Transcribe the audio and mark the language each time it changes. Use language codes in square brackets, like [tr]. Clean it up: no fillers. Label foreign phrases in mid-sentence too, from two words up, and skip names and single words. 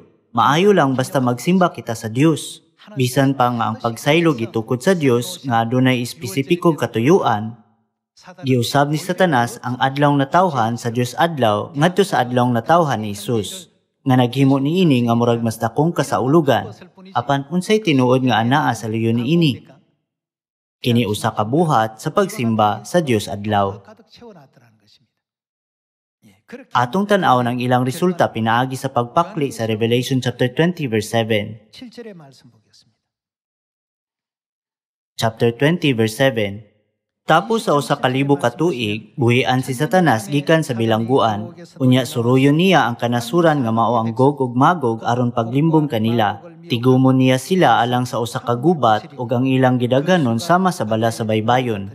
[ceb] Maayo lang basta magsimba kita sa Dios. Bisan pa nga ang pagsaylo gitukod sa Dios nga adunay espesipikong katuyuan, giusab ni Satanas ang adlaw natawhan sa Dios adlaw ngadto sa adlaw natawhan ni Jesus. Nga naghimo niini nga murag mas dakong kasaulugan. Apan unsay tinuod nga anaa sa leyon niini? Kini usa ka buhat sa pagsimba sa Dios adlaw. [ko] 가득 채워놨더라는 것입니다. 그렇게 [ceb] Atong tan-aw ng ilang resulta pinaagi sa pagpakli sa Revelation chapter 20 verse 7. [ko] 7절의 말씀 보겠습니다. [en] Chapter 20 verse 7. [ceb] Tapos sa usa ka libo ka tuig, buhian si Satanas gikan sa bilangguan. Unya suruyon niya ang kanasuran nga mao ang Gog ug Magog aron paglimbong kanila. Tigumon niya sila alang sa usa ka gubat ug ang ilang gidaganon sama sa bala sa baybayon.